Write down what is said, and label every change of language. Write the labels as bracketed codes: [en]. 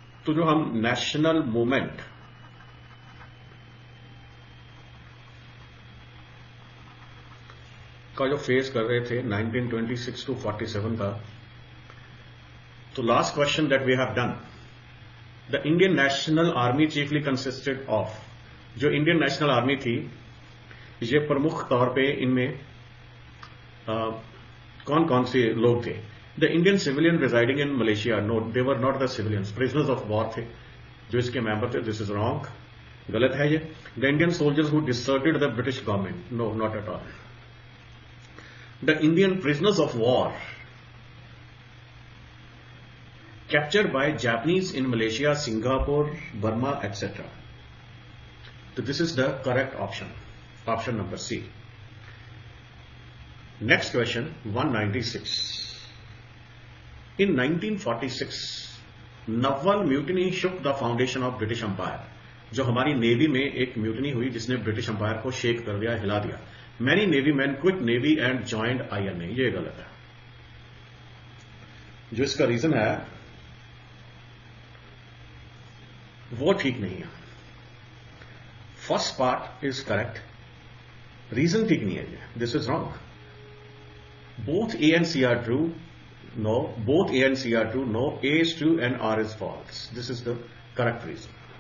[hi] तो जो हम नेशनल मूवमेंट का जो फेस कर रहे थे 1926 टू 47 का, तो [en] last question that we have done, the Indian national army chiefly consisted of, [hi] जो इंडियन नेशनल आर्मी थी ये प्रमुख तौर पे इनमें कौन कौन से लोग थे? [en] the Indian civilian residing in Malaysia, no they were not the civilians, [hi] prisoners of war थे जो इसके मेंबर थे। [en] this is wrong, [hi] गलत है ये। [en] The Indian soldiers who deserted the British government, no not at all. The Indian prisoners of war captured by Japanese in Malaysia, Singapore, Burma, etc. So this is the correct option. Option number C. Next question, 196. In 1946, Naval mutiny shook the foundation of British Empire. [hi] जो हमारी navy में एक mutiny हुई जिसने British umpire को shake कर दिया, हिला दिया। [en] Many navy men quit navy and joined INA. [hi] ये गलत है। जो इसका रीजन है वो ठीक नहीं है। [en] first part is correct, [hi] reason ठीक नहीं है ये, [en] This is wrong. Both A and C are true, no, both A and C are true, no, A is true and R is false, this is the correct reason.